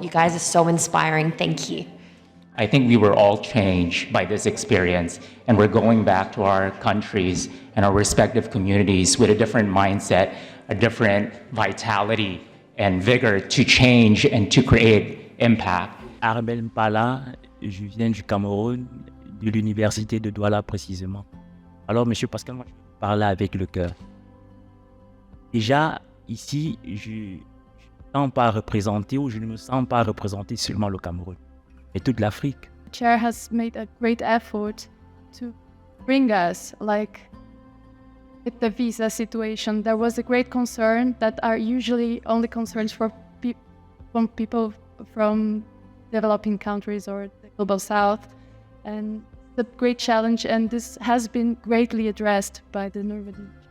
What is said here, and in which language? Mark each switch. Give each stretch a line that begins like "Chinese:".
English: You guys are so inspiring. Thank you. I think we were all changed by this experience, and we're going back to our countries and our respective communities with a different mindset, a different vitality and vigor to change and to create impact.
French: Armel Mpala, je viens du Cameroun, de l'université de Douala précisément. Alors, Monsieur Pascal, moi, je parle avec le cœur. Déjà, ici, je ne me sens pas représenté, ou je ne me sens pas représenté seulement le Cameroun, mais toute l'Afrique.
English: The chair has made a great effort to bring us, like, with the visa situation, there was a great concern that are usually only concerns for from people from developing countries or the global south, and the great challenge, and this has been greatly addressed by the Normandy.